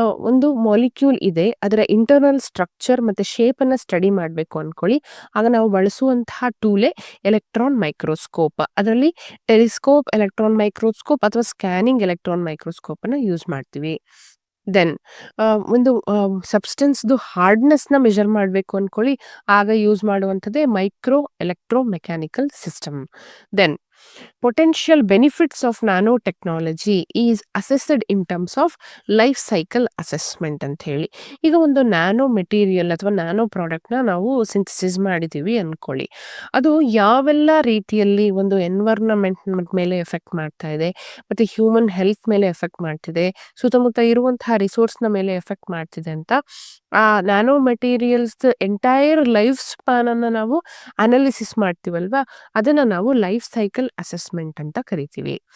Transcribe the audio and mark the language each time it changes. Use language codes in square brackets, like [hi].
[kn] ಒಂದು ಮಾಲಿಕ್ಯೂಲ್ ಇದೆ, ಅದರ ಇಂಟರ್ನಲ್ ಸ್ಟ್ರಕ್ಚರ್ ಮತ್ತೆ ಶೇಪ್ ಅನ್ನ ಸ್ಟಡಿ ಮಾಡಬೇಕು ಅನ್ಕೊಳ್ಳಿ, ಆಗ ನಾವು ಬಳಸುವಂತಹ ಟೂಲೇ ಎಲೆಕ್ಟ್ರಾನ್ ಮೈಕ್ರೋಸ್ಕೋಪ್. ಅದರಲ್ಲಿ ಟೆಲಿಸ್ಕೋಪ್, ಎಲೆಕ್ಟ್ರಾನ್ ಮೈಕ್ರೋಸ್ಕೋಪ್ ಅಥವಾ ಸ್ಕ್ಯಾನಿಂಗ್ ಎಲೆಕ್ಟ್ರಾನ್ ಮೈಕ್ರೋಸ್ಕೋಪ್ ಅನ್ನ ಯೂಸ್ ಮಾಡ್ತೀವಿ. ದೆನ್ ಒಂದು ಸಬ್ಸ್ಟೆನ್ಸ್ದು ಹಾರ್ಡ್ನೆಸ್ ನ ಮೆಜರ್ ಮಾಡಬೇಕು ಅನ್ಕೊಳ್ಳಿ, ಆಗ use ಮಾಡುವಂಥದ್ದೇ micro electro mechanical system. [en] then potential benefits of nanotechnology is assessed in terms of life cycle assessment [kn] ಅಂತ ಹೇಳಿ. ಈಗ ಒಂದು ನ್ಯಾನೋ ಮೆಟೀರಿಯಲ್ ಅಥವಾ ನ್ಯಾನೋ ಪ್ರಾಡಕ್ಟ್ನ ನಾವು ಸಿಂಥಸಿಸ್ ಮಾಡಿದ್ದೀವಿ ಅನ್ಕೊಳ್ಳಿ, ಅದು ಯಾವೆಲ್ಲ ರೀತಿಯಲ್ಲಿ ಒಂದು ಎನ್ವೈರನ್ಮೆಂಟ್ ಮೇಲೆ ಎಫೆಕ್ಟ್ ಮಾಡ್ತಾ ಇದೆ, ಮತ್ತೆ ಹ್ಯೂಮನ್ ಹೆಲ್ತ್ ಮೇಲೆ ಎಫೆಕ್ಟ್ ಮಾಡ್ತಿದೆ, ಸುತ್ತಮುತ್ತ ಇರುವಂತಹ ರಿಸೋರ್ಸ್ನ ಮೇಲೆ ಎಫೆಕ್ಟ್ ಮಾಡ್ತಿದೆ ಅಂತ ಆ nano materials entire life span ಅನ್ನ ನಾವು ಅನಾಲಿಸಿಸ್ ಮಾಡ್ತೀವಲ್ವಾ, ಅದನ್ನ ನಾವು ಲೈಫ್ ಸೈಕಲ್ ಅಸೆಸ್ಮೆಂಟ್ ಅಂತ ಕರಿತೀವಿ.